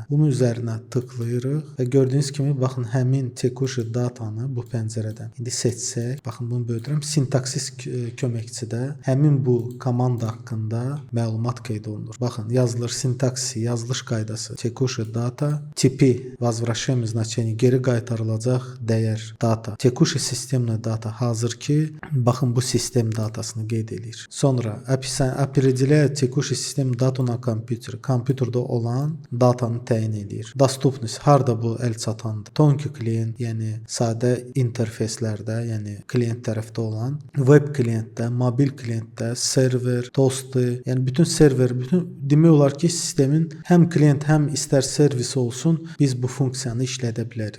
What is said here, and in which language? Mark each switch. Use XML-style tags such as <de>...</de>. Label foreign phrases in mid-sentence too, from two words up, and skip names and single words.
<az>Bunun üzərinə tıklayırıq və gördüyünüz kimi baxın həmin tekuş datanı bu pəncərədən indi seçsək, baxın bunu böyüdürəm. Sintaksis köməkçidə həmin bu komanda haqqında məlumat qeyd olunur. Baxın yazılır sintaksi, yazılış qaydası, tekuş data, tipi,</az> <ru>возвращаем значение,</ru> <az>geri qaytarılacaq dəyər, data, tekuş sistemlə data, hazırki baxın bu sistem datasını qeyd edir.</az> <ru>Sonra определяет текущий систем дату на kompüter,</ru> <az>kompüterdə olan datanı təyin edir. Dostupность, harda bu əl çatandır.</az> <ru>тонкий клиент,</ru> <az>yəni sadə interfeyslərdə, yəni klient tərəfdə olan, web klientdə, mobil klientdə, server, dostu, yəni bütün server, bütün demək olar ki, sistemin həm klient, həm istər servis olsun, biz bu funksiyanı işlədə bilərik.</az>